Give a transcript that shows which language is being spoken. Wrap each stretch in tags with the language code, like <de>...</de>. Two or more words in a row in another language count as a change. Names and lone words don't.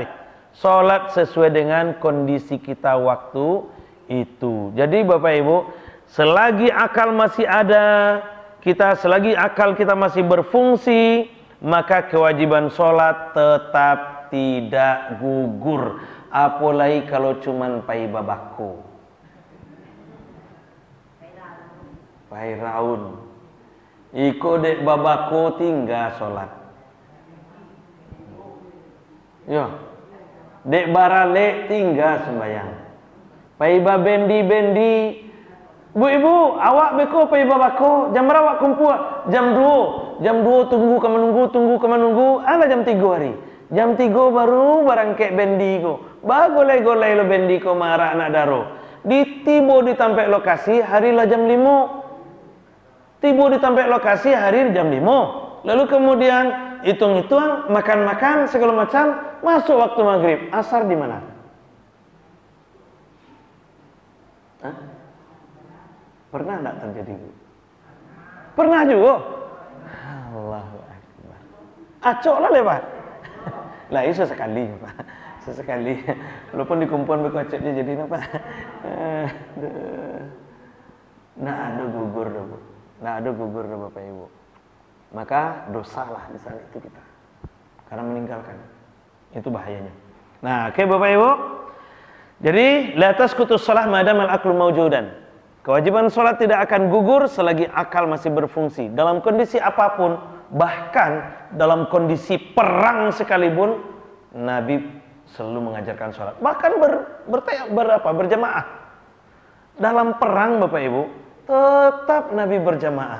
<id>Salat sesuai dengan kondisi kita waktu itu. Jadi Bapak Ibu, selagi akal masih ada, selagi akal kita masih berfungsi, maka kewajiban salat tetap tidak gugur. Apalagi kalau cuman</id> <min>pai babako. Pai raun. Iko dek babako tinggal salat. Yo. Dek barale tinggal sembayang. Paiba bendi. Bu-ibu, awak beko paiba bako. Jam berapa awak kumpul? Jam 2. Jam 2 tunggu ke menunggu. Ala jam 3 hari. Jam 3 baru barangkek bendi ko. Bagolai-golai lo bendi ko marah anak daro. Ditibo ditampek lokasi hari lah jam 5. Tibo ditampek lokasi hari jam 5.</min> <id>Lalu kemudian hitung-hitung, makan-makan segala macam, masuk waktu maghrib. Asar di mana? Hah? Pernah enggak terjadi? Pernah juga.</id> <ar>الله أكبر.</ar> <min>Acok lah lepas.</min> <id>Lah itu sesekali, Pak. Sesekali. Walaupun dikumpulan berkocoknya jadi apa? Nah, ada gugur dah, Bapak Ibu. Maka dosalah di saat itu kita. Karena meninggalkan. Itu bahayanya. Nah, oke Bapak Ibu. Jadi,</id> <ar>لا تسقط الصلاة ما دام العقل موجودا.</ar> <id>Kewajiban salat tidak akan gugur selagi akal masih berfungsi. Dalam kondisi apapun, bahkan dalam kondisi perang sekalipun, Nabi selalu mengajarkan salat. Bahkan berjamaah. Dalam perang Bapak Ibu, tetap Nabi berjamaah.</id>